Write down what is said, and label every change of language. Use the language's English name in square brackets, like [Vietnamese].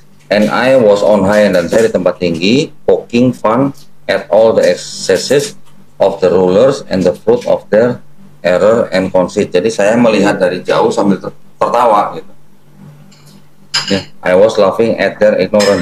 [English] And I was on high, [Indonesian] dan saya di tempat tinggi, [English] poking fun at all the excesses of the rulers and the fruit of their error and conceit. [Indonesian] Jadi saya melihat dari jauh sambil tertawa gitu. [English] Yeah, I was laughing at their ignorance.